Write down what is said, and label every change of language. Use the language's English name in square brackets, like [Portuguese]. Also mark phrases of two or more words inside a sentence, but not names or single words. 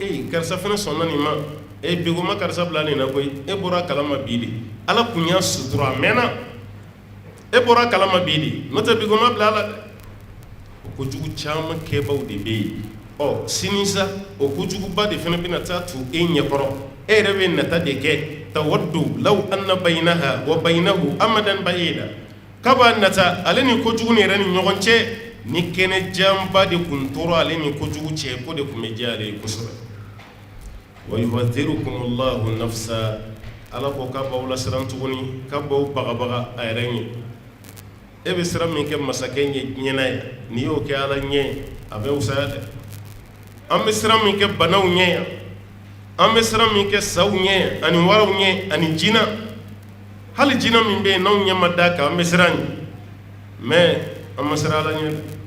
[Bambara] ko karisa fana sɔnna nin ma e bigoma karisa bila nin na koyi e bɔra kalama bi de ala kun y'a sutura a mɛnna e bɔra kalama bi de n'o tɛ bigoma bila ala dɛ o kojugu caman kɛbaw de bɛ yen ɔ sini sa o kojuguba de fana bɛna taa tu e ɲɛkɔrɔ e yɛrɛ bɛ nata de kɛ [Arabic] تود لو أن بينها وبينه أمدا بعيدا [Bambara] kaba nata ale ni kojugu ni yɛrɛ ni ɲɔgɔn cɛ ni kɛnɛ janba de kun tora ale ni kojugu cɛ ko de kun bɛ diya ale ye kosɛbɛ [Arabic] ويحذركم الله نفسه [Bambara] ala ko k'a b'aw lasiran tuguni k'a b'aw bagabaga a yɛrɛ ɲɛ e bɛ sira min kɛ masakɛ ɲɛ ɲɛna ye n'i y'o kɛ ala ɲɛ a bɛ wusaya dɛ an bɛ sira min kɛ banaw ɲɛ yan an bɛ sira min kɛ saw ɲɛ ani waraw ɲɛ ani jinɛ hali jinɛ min bɛ yen n'anw ɲɛ ma da kan an bɛ siran ɲɛ mais an ma siran ala ɲɛ dɛ